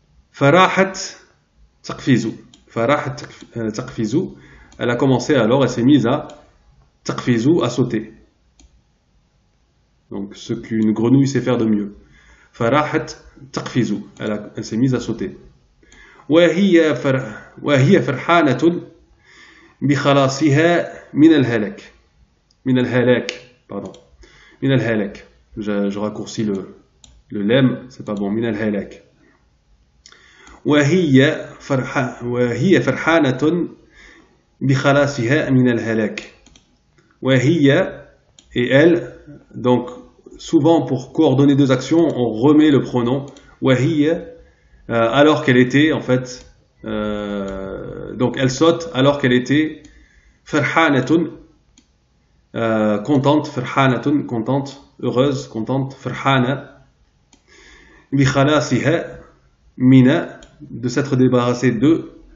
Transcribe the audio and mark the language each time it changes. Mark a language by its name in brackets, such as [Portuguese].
[Arabic] Farahat taqfizu, farahat taqfizu, [French] elle a commencé alors, elle s'est mise à taqfizu, à sauter. Donc ce qu'une grenouille sait faire de mieux. Farahat taqfizu, elle s'est mise à sauter. [Arabic] وهي فرحانة بخلاصها من الهلاك. من الهلاك, [French] pardon. [Arabic] من الهلاك. [French] Je raccourcis le lemme, c'est pas bon. [Arabic] من الهلاك. وهي فرحانة بخلاصها من الهلاك. [French] وهي, et elle, donc souvent pour coordonner deux actions, on remet le pronom وهي, alors qu'elle était en fait, donc elle saute alors qu'elle était فرحانة, contente, فرحانة, contente, heureuse, contente, [Arabic] فرحانة بخلاصها من, [French] de s'être débarrassée de